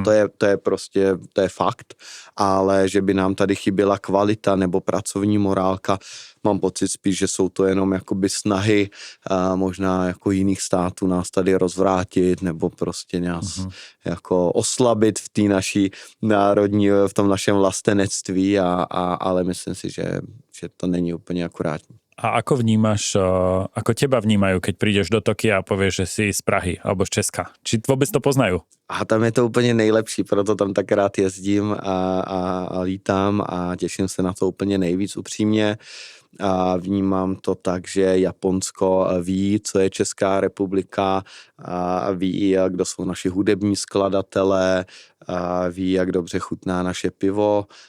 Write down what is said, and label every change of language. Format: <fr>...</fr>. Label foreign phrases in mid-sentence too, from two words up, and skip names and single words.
<cs>To je prostě, to je fakt, ale že by nám tady chyběla kvalita nebo pracovní morálka, mám pocit spíš, že jsou to jenom jakoby snahy možná jako jiných států nás tady rozvrátit nebo prostě nás jako oslabit v té naší národní, v tom našem vlastenectví, ale myslím si, že to není úplně akurátní.</cs> <sk>A ako vnímaš, ako teba vnímajú, keď prídeš do Tokia a povieš, že si z Prahy alebo z Česka? Či vôbec to poznajú?</sk> <cs>A tam je to úplně nejlepší, proto tam tak rád jezdím a lítám a těším se na to úplně nejvíc upřímně. A vnímám to tak, že Japonsko ví, co je Česká republika, a ví, kdo jsou naši hudební skladatelé, a ví, jak dobře chutná naše pivo,</cs>